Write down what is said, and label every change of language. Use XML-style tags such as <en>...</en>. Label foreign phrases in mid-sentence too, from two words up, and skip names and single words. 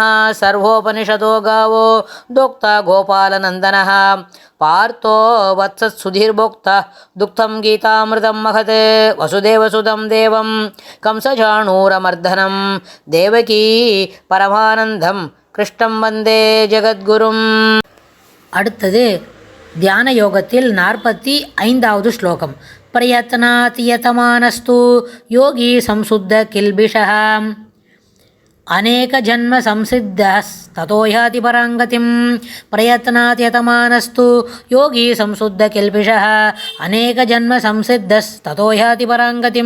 <sa>सर्वोपनिषदो गावो दोक्ता गोपालनन्दनः पार्थो वत्सत्सुधीर्भोक्ता दुग्धं गीतामृतं महत् वसुदेवसुतं देवं कंसचाणूरमर्दनं देवकी परमानन्दं कृष्णं वन्दे जगद्गुरुम्।</sa> <ta>அடுத்தது தியான யோகத்தில் 45வது ஸ்லோகம்.</ta> <sa>प्रयत्नात् यतमानस्तु योगी संशुद्ध किल्बिषः अनेक जन्म संसिद्धस् ततो याति पराङ्गतिम्. प्रयत्नात् यतमानस्तु योगी संशुद्ध किल्बिषः अनेक जन्म संसिद्धस् ततो याति पराङ्गतिम्.</sa>